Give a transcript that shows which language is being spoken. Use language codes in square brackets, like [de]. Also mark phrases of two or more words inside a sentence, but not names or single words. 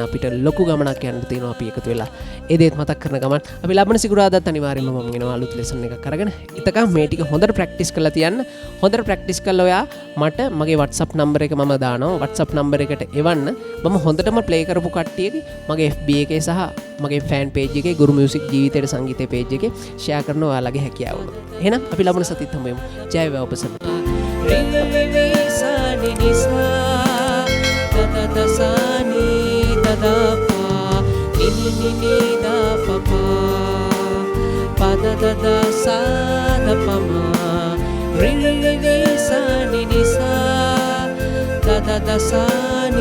[si] අපිට ලොකු ගමනක් යන්න තියෙනවා අපි එකතු වෙලා ඒ දේත් මතක් කරන ගමන් අපි ලබන සිකුරාදාත් අනිවාර්යයෙන්ම මම එනවා අලුත් ලෙසන් එකක් අරගෙන ඉතකම් මේ ටික හොඳට ප්‍රැක්ටිස් කරලා තියන්න හොඳට ප්‍රැක්ටිස් කරලා ඔයා මට මගේ WhatsApp නම්බර් එක මම දානවා WhatsApp නම්බර් එකට එවන්න මම හොඳටම ප්ලේ කරපු කට්ටියගේ මගේ FB එකේ සහ මගේ [en] fan page [si] එකේ ගුරු මියුසික් ජීවිතයේ සංගීතයේ පේජ් එකේ ෂෙයා කරනවා ඔයාලගේ හැකියාව උනොත් එහෙනම් අපි ලබන සතියත් හම්බෙමු ජය වේවා ඔබ සැමට ni ni sa da da da sa ni da da pa ni ni ni ni da pa pa pa da da da sa da pa ma ri ri ri sa ni ni sa da da da sa